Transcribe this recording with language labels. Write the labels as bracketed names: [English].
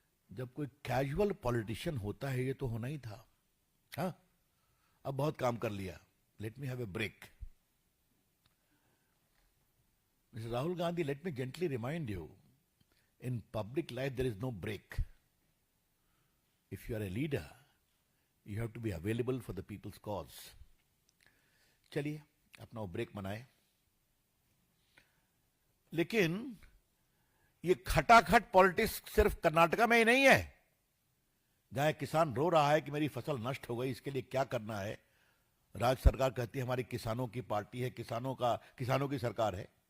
[Hindi] जब कोई casual politician होता है, ये तो होना ही था। हाँ, अब बहुत काम कर लिया, [English] Let me have a break. Mister Rahul Gandhi, let me gently remind you, in public life there is no break. If you are a leader, you have to be available for the people's cause. [Hindi] चलिए अपना वो break मनाए। लेकिन ये खटाखट politics सिर्फ कर्नाटका में ही नहीं है। जहां किसान रो रहा है कि मेरी फसल नष्ट हो गई, इसके लिए क्या करना है, राज्य सरकार कहती है हमारी किसानों की पार्टी है, किसानों की सरकार है।